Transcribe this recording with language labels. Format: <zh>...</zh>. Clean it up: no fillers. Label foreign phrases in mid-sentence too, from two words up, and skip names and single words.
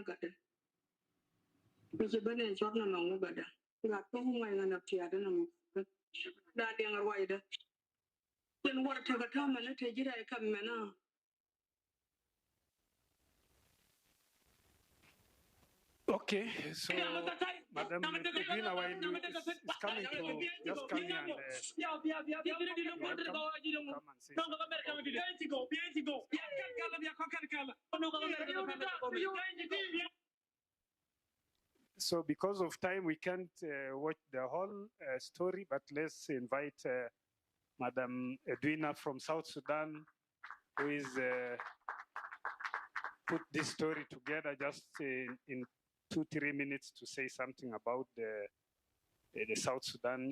<en>ka de mi se bene chok na no ga da ga to ngai na ti ada na da de ngar wai da ken war ta ga ta ma na te jira ka me na Okay, so Madam Edwina Wine is coming to just come here and welcome. Come and say so because of time, we can't watch the whole story, but let's invite Madam Edwina from South Sudan, who is put this story together just in 2-3 minutes to say something about the South Sudan.</en>